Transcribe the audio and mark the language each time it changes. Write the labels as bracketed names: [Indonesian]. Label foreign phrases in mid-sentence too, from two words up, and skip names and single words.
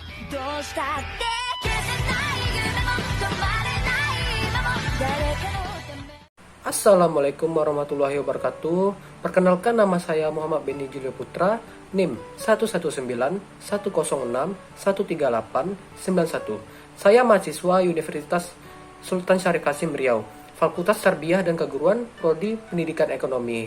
[Japanese] どうしたって消せない夢も止まれない今も誰かのため [Arabic] السلام عليكم ورحمة الله وبركاته. [Indonesian] Perkenalkan, nama saya Muhammad Benny Julio Putra, NIM 1191106138991. Saya mahasiswa Universitas Sultan Syarif Kasim Riau, Fakultas Tarbiyah dan Keguruan, Prodi Pendidikan Ekonomi.